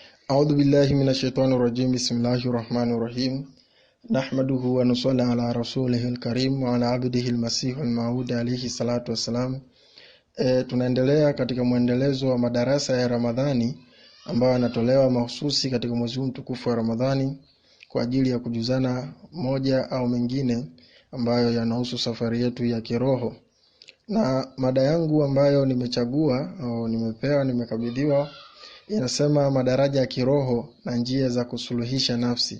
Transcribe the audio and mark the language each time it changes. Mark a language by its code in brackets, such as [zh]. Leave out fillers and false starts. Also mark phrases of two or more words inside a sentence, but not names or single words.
[ar] أعوذ بالله من الشيطان الرجيم. بسم الله الرحمن الرحيم. نحمده ونصلي على رسوله الكريم وعلى عبده المسيح الموعود عليه الصلاة والسلام. [sw] Tunaendelea katika mwendelezo wa madarasa ya Ramadhani ambayo yanatolewa mahususi katika mwezi mtukufu wa Ramadhani kwa ajili ya kujuzana moja au mengine ambayo yanahusu safari yetu ya kiroho. Na mada yangu ambayo nimechagua au nimekabidhiwa inasema madaraja ya kiroho na njia za kusuluhisha nafsi.